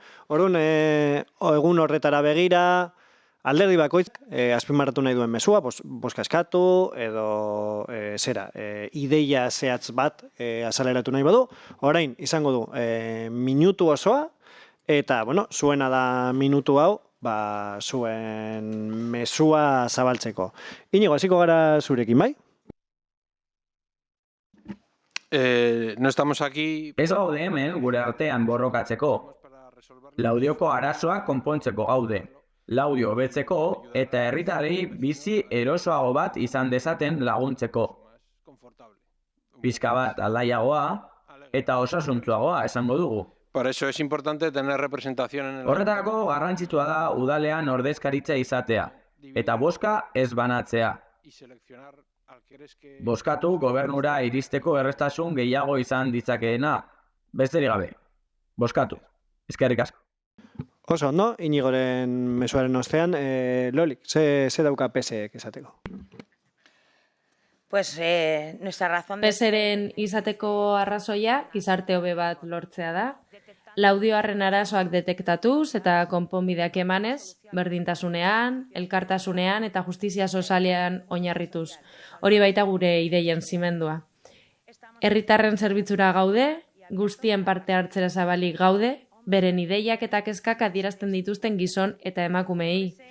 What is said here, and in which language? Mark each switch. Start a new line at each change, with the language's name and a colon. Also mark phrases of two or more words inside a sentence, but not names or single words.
Basque: Orduan, egun horretara begira, alderdi bakoitzak azpimarratu nahi duen mezua, bozka eskatu edo ideia zehatz bat azaleratu nahi badu. Orain, izango du minutu osoa, eta, zuena da minutu hau, zuen mezua zabaltzeko. Inigo, hasiko gara zurekin, bai?
Spanish: No estamos aquí...
Basque: Ez gaude hemen gure artean borrokatzeko. Laudioko arazoa konpontzeko gaude. Laudio hobetzeko eta herritarrei bizi erosoago bat izan dezaten laguntzeko. Pixka bat aldaiagoa eta osasuntsuagoa esango dugu.
Spanish: Por eso es importante tener representación en el...
Basque: Horretarako garrantzitsua da udalean ordezkaritza izatea eta bozka ez banatzea. Bozkatu gobernura iristeko errestasun gehiago izan ditzakeena. Besterik gabe. Bozkatu. Eskerrik asko. Oso ondo, Inigoren mezuaren ostean, Lolik, ze dauka PSek esateko?
Spanish: Pues nuestra razón...
Basque: PSren izateko arrazoia, gizarte hobe bat lortzea da. Laudioarren arazoak detektatuz eta konponbideak emanez, berdintasunean, elkartasunean eta justizia sozialean oinarrituz. Hori baita gure ideien zimendua. Herritarren zerbitzura gaude, guztien parte hartzera zabalik gaude, beren ideiak eta kezkak adierazten dituzten gizon eta emakumeei.